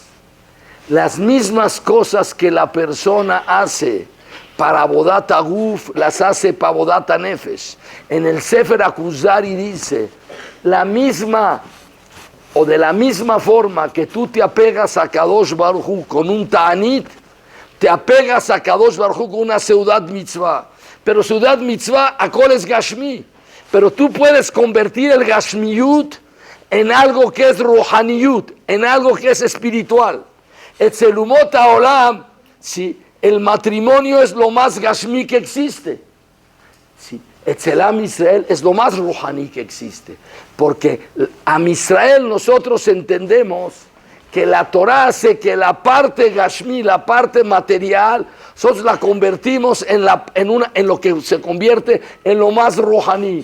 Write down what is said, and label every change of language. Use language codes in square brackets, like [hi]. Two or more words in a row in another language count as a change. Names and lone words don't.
[es] Las mismas cosas que la persona hace para [he] עבודת הגוף, [es] las hace para [he] עבודת הנפש. [es] En el Sefer HaKuzari dice, la misma o de la misma forma que tú te apegas a [he] קדוש ברוך הוא [es] con un ta'anit, te apegas a [he] קדוש ברוך הוא [es] con una [he] סעודת מצוה. [es] Pero [he] סעודת מצוה, [es] akol es gashmi. Pero tú puedes convertir el gashmiyut en algo que es ruhaniyut, en algo que es espiritual. [he] אצל אומות העולם, [es] si el matrimonio es lo más gashmi que existe, si [he] אצל עם ישראל [es] es lo más ruhani que existe, porque [he] עם ישראל [es] nosotros entendemos que la Torah hace que la parte gashmi, la parte material, nosotros la convertimos en lo que se convierte en lo más ruhani.